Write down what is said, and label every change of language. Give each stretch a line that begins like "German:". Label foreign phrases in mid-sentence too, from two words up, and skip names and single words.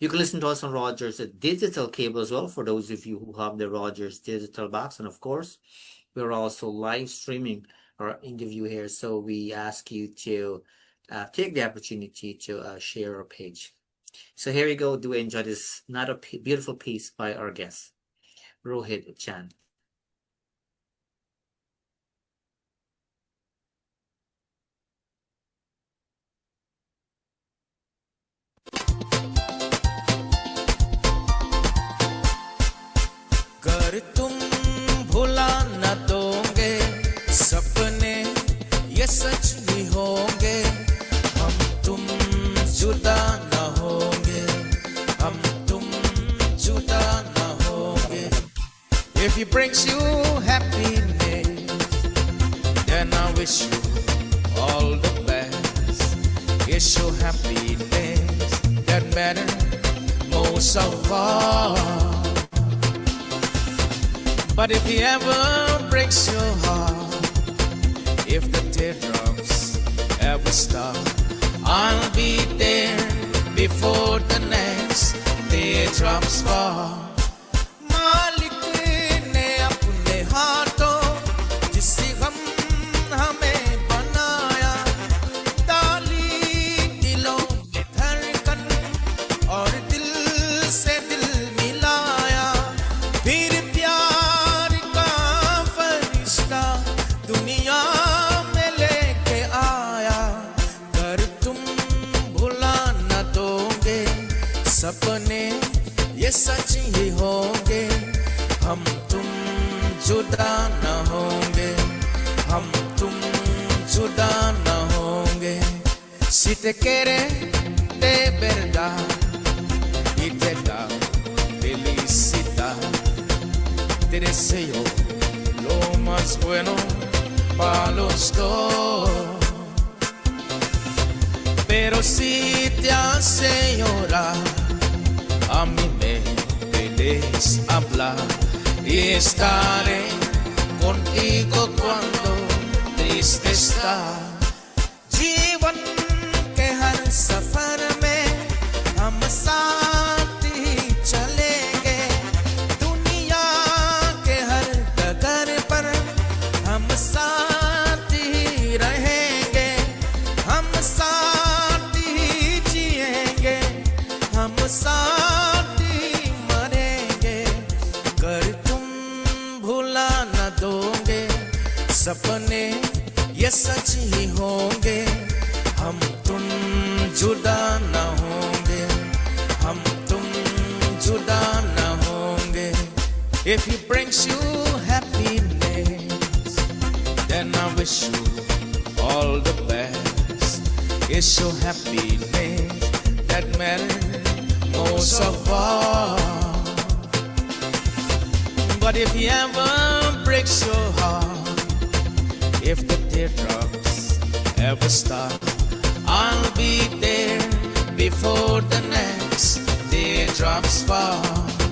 English: You can listen to us on Rogers digital cable as well, for those of you who have the Rogers digital box. And of course, we're also live streaming our interview here. So we ask you to take the opportunity to share our page. So here you go. Do enjoy this another beautiful piece by our guest, Rohied Chan.
Hindi: कर तुम भुला न दोगे सपने ये सच भी होंगे हम तुम जुदा न होंगे हम तुम जुदा न होंगे
English: If he brings you happiness then I wish you all the best It's your happiness that matters most of all But if he ever breaks your heart, if the teardrops ever stop, I'll be there before the next teardrops fall.
Hindi: मालिक ने अपने हाथों जिससे गम हमें बनाया, डाली दिलों में धड़कन और दिल से दिल मिलाया, फिर दुनिया में लेके आया कर तुम भुला न दोगे सपने ये सच ही होंगे हम तुम जुदा न होंगे हम तुम जुदा न होंगे
Spanish: Si te quiere de verdad y te da felicidad te deseo lo más bueno para los dos pero si te hace llorar a mí me puedes hablar y estaré contigo cuando triste estás
Hindi: जीवन के हर सफर में हम साथ ही चलेंगे दुनिया के हर डगर पर हम साथ ही रहेंगे हम साथ ही जिएंगे हम साथ ही मरेंगे कर तुम भुला न दोगे सपने ये सच ही होंगे हम तुम जुदा न होंगे हम तुम जुदा न होंगे
English: If he brings you happiness then I wish you all the best It's your happiness that matters most of all But if he ever breaks your heart If the teardrops ever stop I'll be there before the next teardrops fall